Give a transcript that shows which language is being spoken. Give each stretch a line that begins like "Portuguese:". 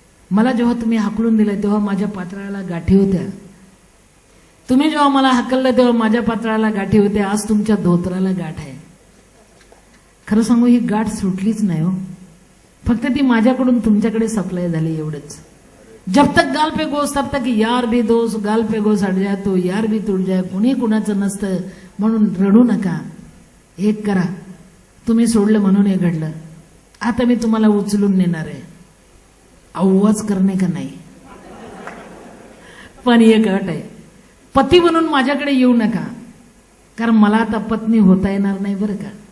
Marathi: मला जेव्हा तुम्ही हाकलून दिलं तेव्हा माझ्या पात्राला गाठी होत्या. तुम्ही जेव्हा मला हाकललं तेव्हा माझ्या पात्राला गाठी होत्या. आज तुमच्या धोत्राला गाठ आहे. खरं सांगू ही गाठ सुटलीच नाही हो, फक्त ती माझ्याकडून तुमच्याकडे सप्लाय झाली एवढंच.
Hindi: जब तक गाल पे गोस तब तक यार भी दोस्त, गाल पे गोस अड जाय तो यार भी तुट जाय.
Marathi: कुणी कुणाचं नसतं म्हणून रडू नका. एक करा, तुम्ही सोडलं म्हणून हे घडलं. आता मी तुम्हाला उचलून नेणार आहे. आवाज करणे का नाही, पण एक अट आहे, पती म्हणून माझ्याकडे येऊ नका, कारण मला आता पत्नी होता येणार नाही बरं का.